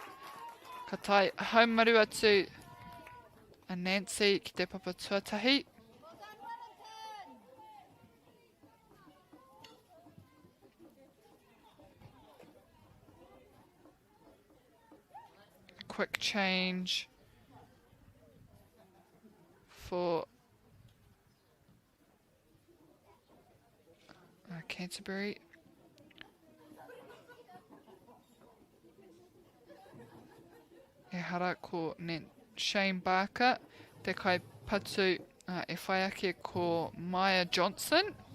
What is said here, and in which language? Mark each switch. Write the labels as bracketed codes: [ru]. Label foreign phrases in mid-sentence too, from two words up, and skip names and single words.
[mi] Ka tai haumaru atu a Nancy ki te papa tuatahi. [en] Quick change for Canterbury. [mi] E hara ko Shane Barker, te kai patu e whai ake ko Maya Johnson.